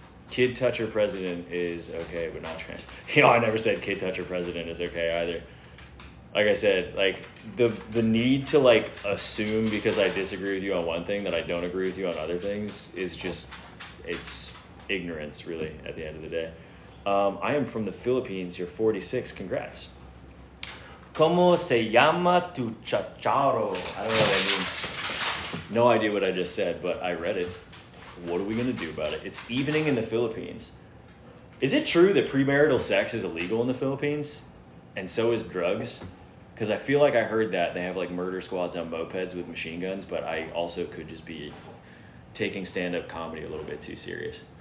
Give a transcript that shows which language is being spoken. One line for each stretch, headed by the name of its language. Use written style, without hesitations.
English: Kid toucher president is okay, but not trans. You know, I never said kid toucher president is okay either. Like I said, like the need to like assume because I disagree with you on one thing that I don't agree with you on other things is just, it's ignorance really at the end of the day. I am from the Philippines. You're 46. Congrats.
Spanish: ¿Cómo se llama tu chacharo?
English: I don't know what that means. No idea what I just said, but I read it. What are we going to do about it? It's evening in the Philippines. Is it true that premarital sex is illegal in the Philippines? And so is drugs? Because I feel like I heard that they have like murder squads on mopeds with machine guns, but I also could just be taking stand-up comedy a little bit too serious.